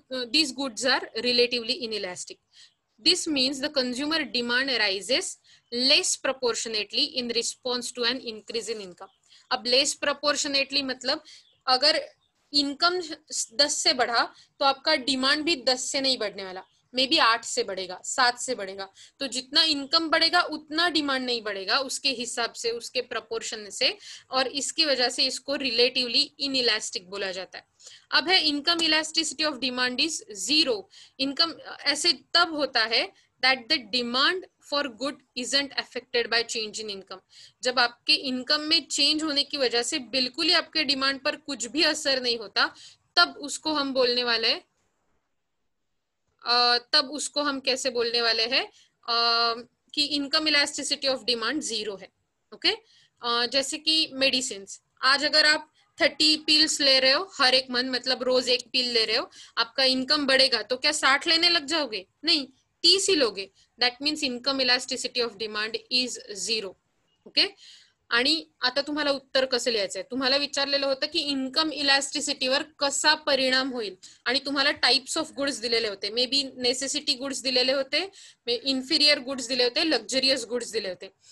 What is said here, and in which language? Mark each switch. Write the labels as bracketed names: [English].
[English] These goods are relatively inelastic. This means the consumer demand rises less proportionately in response to an increase in income. [Hindi] अब less proportionately मतलब अगर income 10 से बढ़ा तो आपका demand भी 10 से नहीं बढ़ने वाला, मे बी 8 से बढ़ेगा, 7 से बढ़ेगा. तो जितना इनकम बढ़ेगा उतना डिमांड नहीं बढ़ेगा, उसके हिसाब से, उसके प्रपोर्शन से, और इसकी वजह से इसको रिलेटिवली इनइलास्टिक बोला जाता है. अब है [English] Income elasticity of demand is 0. Income [Hindi] ऐसे तब होता है [English] That the demand for good isn't affected by change in income. [Hindi] जब आपके इनकम में चेंज होने की वजह से बिल्कुल ही आपके डिमांड पर कुछ भी असर नहीं होता, तब उसको हम बोलने वाले हैं, तब उसको हम कैसे बोलने वाले हैं कि इनकम इलास्टिसिटी ऑफ डिमांड 0 है. ओके, जैसे कि मेडिसिन, आज अगर आप 30 पिल्स ले रहे हो हर एक मंथ, मतलब रोज एक पिल ले रहे हो, आपका इनकम बढ़ेगा तो क्या 60 लेने लग जाओगे? नहीं, 30 ही लोगे. [English] That means income elasticity of demand is 0. [Marathi] Okay, आणि आता तुम्हाला उत्तर कसं लिहायचंय, तुम्हाला विचारलेलं होतं की इन्कम इलास्टिसिटीवर कसा परिणाम होईल, आणि तुम्हाला टाइप्स ऑफ गुड्स दिलेले होते. मे बी नेसेसिटी गुड्स दिलेले होते, इन्फिरियर गुड्स दिले होते, लक्झरियस गुड्स दिले होते.